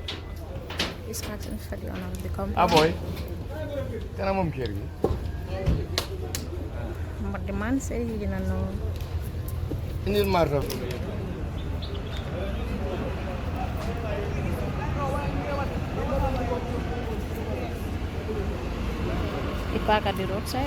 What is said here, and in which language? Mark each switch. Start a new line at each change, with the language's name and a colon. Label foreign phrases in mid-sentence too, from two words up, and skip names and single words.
English: He's asking for the owner of the company. Ah boy.
Wolof: Kana moom kër gi.
English: But the man said he didn't know.
Wolof: Indil marto.
English: He parked at the roadside.